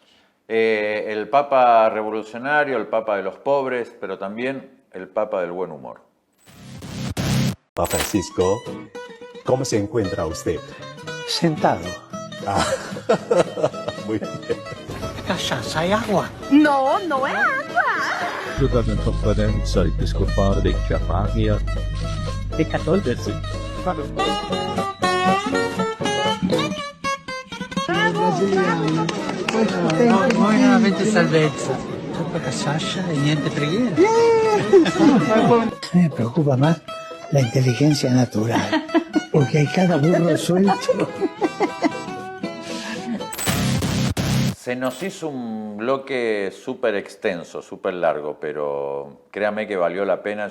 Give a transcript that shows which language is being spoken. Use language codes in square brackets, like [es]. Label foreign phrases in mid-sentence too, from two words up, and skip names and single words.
[es] El Papa revolucionario, el Papa de los pobres, pero también el Papa del buen humor. Papa Francisco, ¿cómo se encuentra usted? Sentado. Ah, muy bien. Cachaça y agua. [it] No, no è acqua! Doveva fare il solito scopare di chiappania e cattolici. Brasiliano. Voi non avete salvezza. Troppa cachaça y niente preghiera. [es] Me preocupa más la inteligencia natural, porque hay cada burro suelto. Se nos hizo un bloque súper extenso, súper largo, pero créame que valió la pena.